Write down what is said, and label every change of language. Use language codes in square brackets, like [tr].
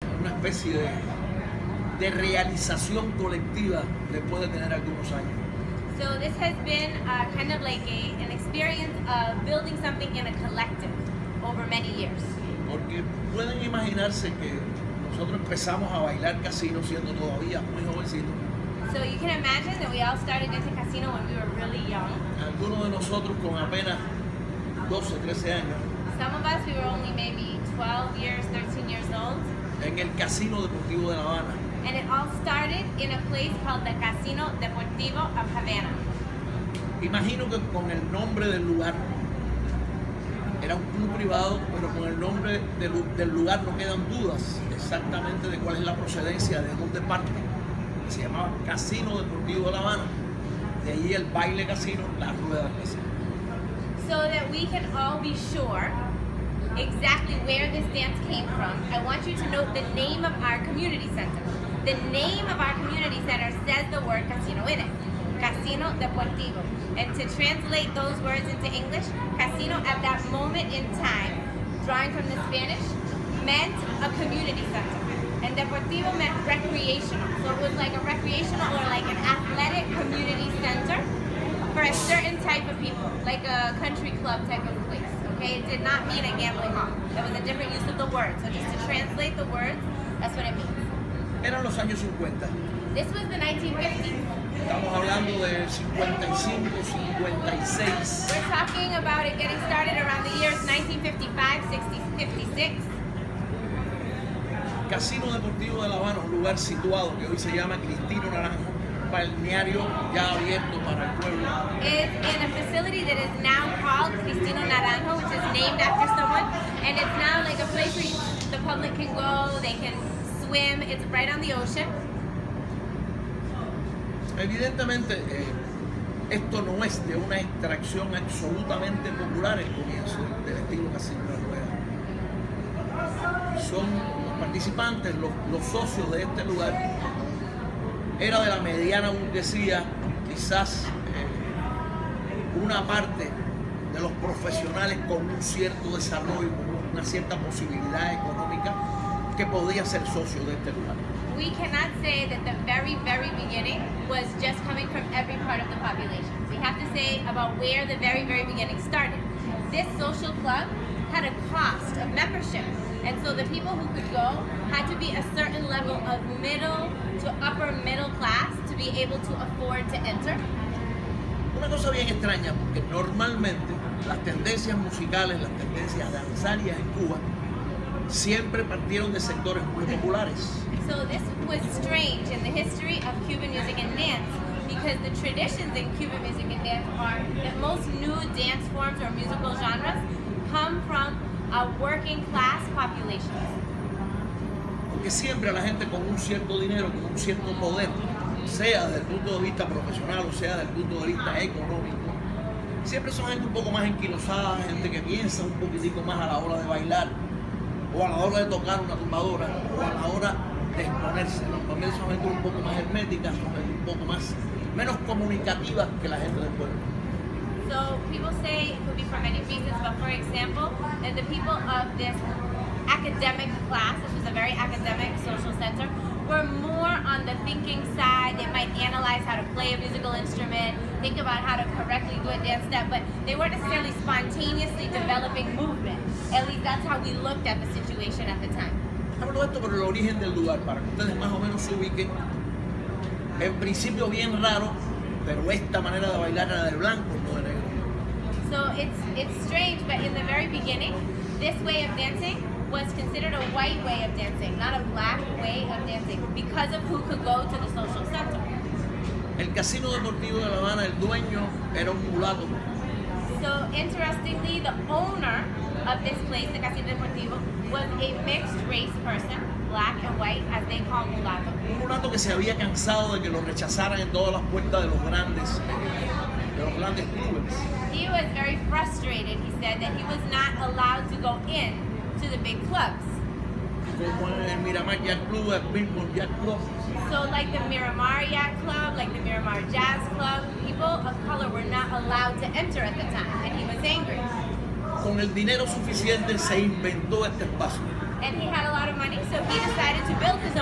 [es] especie de realización colectiva después de tener algunos años. [en] So this has been kind of like an experience of building something in a collective over many years. [es] Porque pueden imaginarse que nosotros empezamos a bailar casino siendo todavía muy jovencitos. [en] So you can imagine that we all started dancing casino when we were really young. [es] Algunos de nosotros con apenas 12, 13 años. [en] Some of us, we were only maybe 12 years, 13 years old. [es] En el Casino Deportivo de La Habana. [en] And it all started in a place called the Casino Deportivo of Havana. [es] Imagino que con el nombre del lugar, era un club privado, pero con el nombre del lugar no quedan dudas exactamente de cuál es la procedencia, de dónde parte. Se llamaba Casino Deportivo de La Habana. De allí el baile casino, la rueda del casino. [en] So that we can all be sure exactly where this dance came from, I want you to note the name of our community center. The name of our community center says the word casino in it. Casino Deportivo. And to translate those words into English, casino at that moment in time, drawing from the Spanish, meant a community center. And Deportivo meant recreational. So it was like a recreational or like an athletic community center for a certain type of people, like a country club type of place. Okay, it did not mean a gambling hall. It was a different use of the word. So just to translate the words, that's what it means. [es] Eran los años 50. [en] This was the 1950s. [es] Estamos hablando de 55, 56. [en] We're talking about it getting started around the years 1955, 60, 56. [es] Casino Deportivo de La Habana, un lugar situado que hoy se llama Cristino Naranjo, balneario ya abierto para el pueblo. [en] It's in a facility that is now called Cristino Naranjo, which is named after someone, and it's now like a place where the public can go, they can swim. It's right on the ocean. [es] Evidentemente, esto no es de una extracción absolutamente popular el comienzo del estilo casino de rueda. Son los participantes, los socios de este lugar, era de la mediana burguesía, quizás una parte de los profesionales con un cierto desarrollo, una cierta posibilidad económica que podía ser socio de este lugar. [en] We cannot say that the very, very beginning was just coming from every part of the population. We have to say about where the very, very beginning started. This social club had a cost of membership, and so the people who could go had to be a certain level of middle to upper middle class to be able to afford to enter. [es] Una cosa bien extraña, porque normalmente las tendencias musicales, las tendencias danzarias en Cuba, siempre partieron de sectores muy populares. [en] So this was strange in the history of Cuban music and dance, because the traditions in Cuban music and dance are that most new dance forms or musical genres come from a working class population. [es] Porque siempre la gente con un cierto dinero, con un cierto poder, sea desde el punto de vista profesional o sea desde el punto de vista económico, siempre son gente un poco más enquilosada, gente que piensa un poquitico más a la hora de bailar, o a la hora de tocar una tumbadora, o a la hora de exponerse. También son gente un poco más hermética, son gente un poco menos comunicativa que la gente del pueblo. [en] So people say it could be for many reasons, but for example, that the people of this academic class, this was a very academic social center, were more on the thinking side. They might analyze how to play a musical instrument, think about how to correctly do a dance step, but they weren't necessarily spontaneously developing movement. At least that's how we looked at the situation at the time. [es] Hablo de esto por el origen del lugar, para que ustedes más o menos se ubiquen. En principio bien raro, pero esta manera de bailar era de blanco, no de negro. [en] So it's strange, but in the very beginning, this way of dancing was considered a white way of dancing, not a black way of dancing, because of who could go to the social center. [es] El Casino Deportivo de La Habana, el dueño era un mulato. [en] So interestingly, the owner of this place, the Casino Deportivo, was a mixed race person, black and white, as they call mulatto. [es] Un mulato que se había cansado de que lo rechazaran en todas las puertas de los grandes clubes. [en] He was very frustrated, he said, that he was not allowed to go in to the big clubs. [es] Como en el Miramar Yacht Club, el Billboard Yacht Club. [en] So like the Miramar Yacht Club, like the Miramar Jazz Club, people of color were not allowed to enter at the time, and he was angry. [es] Con el dinero suficiente se inventó este espacio. [en] And he had a lot of money, so he decided to build